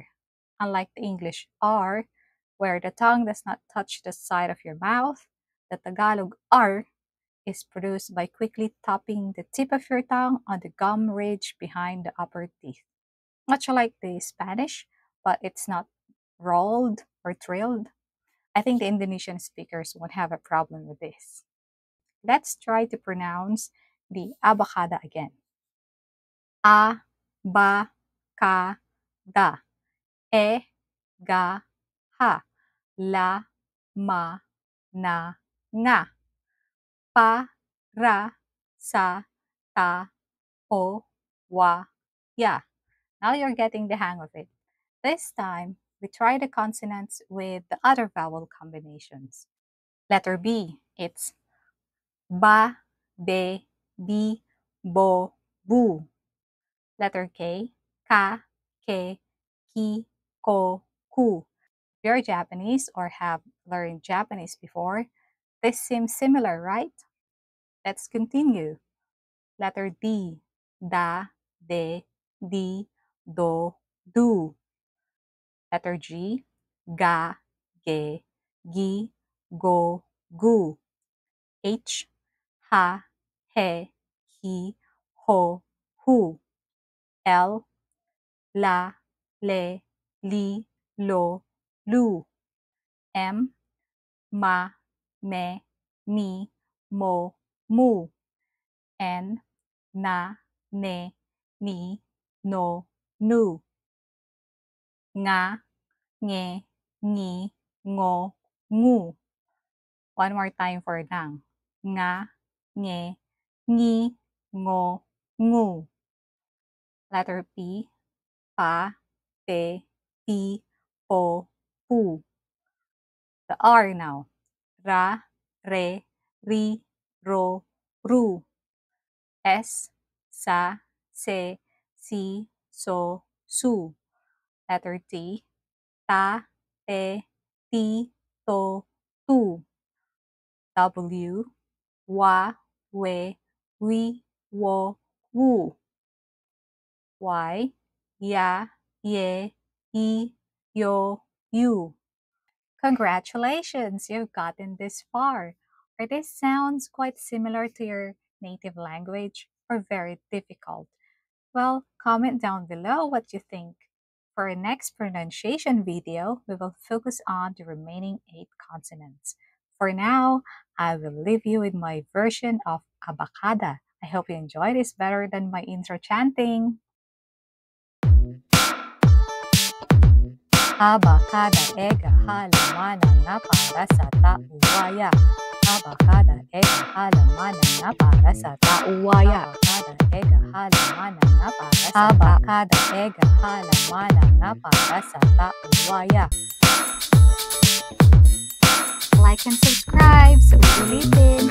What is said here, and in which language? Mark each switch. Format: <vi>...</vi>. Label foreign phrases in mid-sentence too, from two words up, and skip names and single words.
<en>Unlike the English R, where the tongue does not touch the side of your mouth, the Tagalog R is produced by quickly tapping the tip of your tongue on the gum ridge behind the upper teeth. Much like the Spanish, but it's not rolled or trilled. I think the Indonesian speakers won't have a problem with this. Let's try to pronounce the abakada again.</en> <tl>A, ba, ka, da. E, ga, ha. La, ma, na, nga. Pa, ra, sa, ta, o, wa, ya.</tl> <en>Now you're getting the hang of it. This time, we try the consonants with the other vowel combinations. Letter B, it's</en> <tl>ba, be, bi, bo, bu.</tl> <en>Letter K,</en> <tl>ka, ke, ki, ko, ku.</tl> <en>If you're Japanese or have learned Japanese before, this seems similar, right? Let's continue. Letter D,</en> <tl>da, de, di, do, du.</tl> <en>Letter G,</en> <tl>ga, ge, gi, go, gu. H, ha, he, hi, ho, hu. L, la, le, li, lo, lu. M, ma, me, mi, mo, mu. N, na, ne, ni, no, nu. Nga, nge, ngi, ngo, ngu.</tl> <en>One more time for nang. Nga,</en> <tl>nge, ngi, ngo, ngu.</tl> <en>Letter P,</en> <tl>pa, pe, pi, po, pu.</tl> <en>The R now.</en> <tl>Ra, re, ri, ro, ru. S, sa, se, si, so, su.</tl> <en>Letter T,</en> <tl>ta, te, ti, to, tu. W, wa, we, wi, wo, wu. Y, ya, ye, I, yo, you.</tl> <en>Congratulations, you've gotten this far. Are these sounds quite similar to your native language or very difficult? Well, comment down below what you think. For our next pronunciation video, we will focus on the remaining 8 consonants. For now, I will leave you with my version of abakada. I hope you enjoy this better than my intro chanting.</en> <tl>Abakada ega halamana na para sa tauwaya. Abakada ega halamana na para sa tauwaya. Abakada ega halamana na para sa abakada ega halamana na para sa tauwaya.</tl> <en>Like and subscribe</en> <tl>sa ulitin.</tl>